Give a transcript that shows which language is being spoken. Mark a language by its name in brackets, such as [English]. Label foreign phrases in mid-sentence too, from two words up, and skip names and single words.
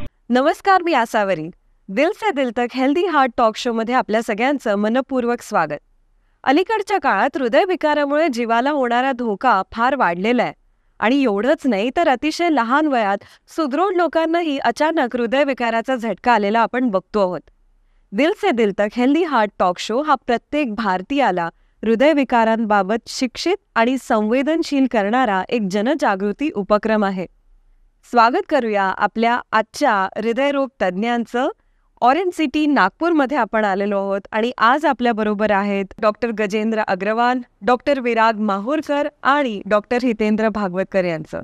[Marathi] नमस्कार, मी आसावरी. दिल से दिल तक हेल्दी हार्ट टॉक शो मध्ये आपल्या सगळ्यांचं मनपूर्वक स्वागत. अलीकडच्या काळात हृदयविकारामुळे जीवाला होणारा धोका फार वाढलेला आहे. आणि एवढंच नाही तर अतिशय लहान वयात सुदृढ लोकांनाही अचानक हृदयविकाराचा झटका आलेला आपण बघतो आहोत. दिल से दिल तक हेल्दी हार्ट टॉक शो हा प्रत्येक भारतीयाला हृदयविकारांबाबत शिक्षित आणि संवेदनशील करणारा एक जनजागृती उपक्रम आहे. स्वागत करूया आपल्या आजच्या हृदयरोग तज्ज्ञांचं. ऑरेंज सिटी नागपूरमध्ये आपण आलेलो आहोत आणि आज आपल्याबरोबर आहेत डॉक्टर गजेंद्र अग्रवाल, डॉक्टर विराग माहूरकर आणि डॉक्टर हितेंद्र भागवतकर यांचं.